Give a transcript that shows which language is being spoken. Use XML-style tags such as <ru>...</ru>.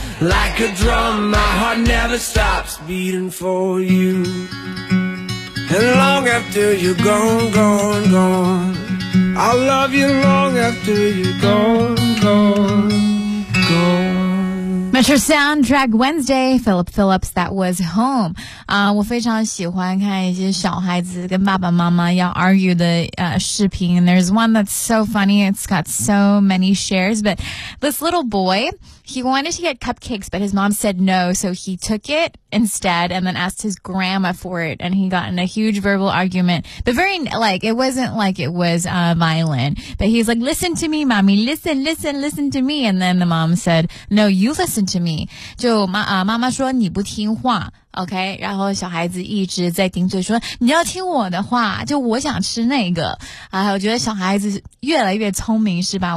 <en>Like a drum, my heart never stops beating for you. And long after you're gone, gone, gone, I'll love you long after you're gone, gone, gone. Metro Soundtrack Wednesday, Philip Phillips, that was home.</en> <zh>我非常喜欢看一些小孩子跟爸爸妈妈要 argue 的视频。</zh> <en>There's one that's so funny. It's got so many shares. But this little boy, he wanted to get cupcakes, but his mom said no. So he took it instead and then asked his grandma for it. And he got in a huge verbal argument. But very, like, it wasn't like it was violent. But he's like, listen to me, mommy. Listen, listen, listen to me. And then the mom said, no, you listen. To me,</en> <zh>就妈妈说你不听话 ，OK， 然后小孩子一直在顶嘴说你要听我的话，就我想吃那个。哎，我觉得小孩子越来越聪明，是吧？</zh>